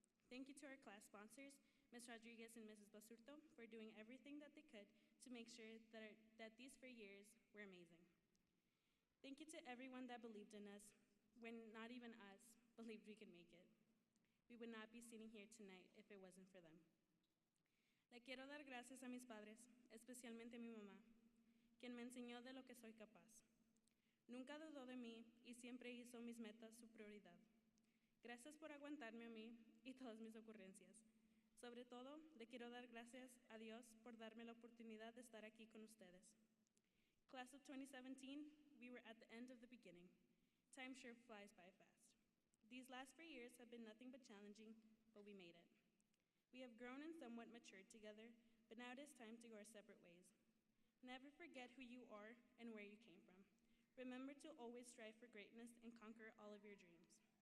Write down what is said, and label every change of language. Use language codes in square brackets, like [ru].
[en] Thank you to our class sponsors, Ms. Rodriguez and Mrs. Basurto, for doing everything that they could to make sure that these 4 years were amazing. Thank you to everyone that believed in us when not even us believed we could make it. We would not be sitting here tonight if it wasn't for them. [es] Le quiero dar gracias a mis padres, especialmente a mi mamá, quien me enseñó de lo que soy capaz. Nunca dudó de mí y siempre hizo mis metas su prioridad. Gracias por aguantarme a mí y todas mis ocurrencias. Sobre todo, le quiero dar gracias a Dios por darme la oportunidad de estar aquí con ustedes. [en] Class of 2017, we were at the end of the beginning. Time sure flies by fast. These last 4 years have been nothing but challenging, but we made it. We have grown and somewhat matured together, but now it is time to go our separate ways. Never forget who you are and where you came from. Remember to always strive for greatness and conquer all of your dreams.